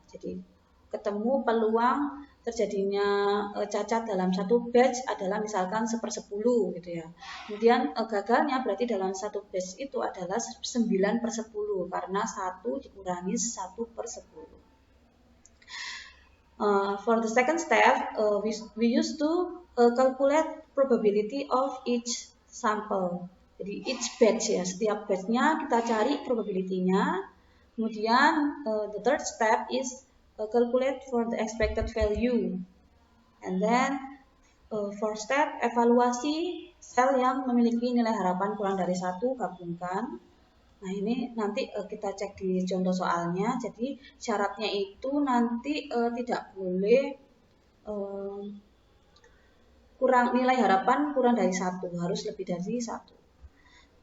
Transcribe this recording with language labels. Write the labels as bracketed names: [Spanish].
[Indonesian] Jadi ketemu peluang terjadinya cacat dalam satu batch adalah misalkan 1/10 gitu ya. Kemudian gagalnya berarti dalam satu batch itu adalah 9/10 karena 1 dikurangi 1/10. [English] For the second step, we used to calculate probability of each sample. [Indonesian] Jadi [English] each batch [Indonesian] ya, setiap batchnya kita cari probability-nya. Kemudian [English] the third step is calculate for the expected value. And then fourth step, [Indonesian] evaluasi sel yang memiliki nilai harapan kurang dari 1 gabungkan. Nah, ini nanti kita cek di contoh soalnya. Jadi syaratnya itu nanti tidak boleh kurang nilai harapan kurang dari 1, harus lebih dari 1.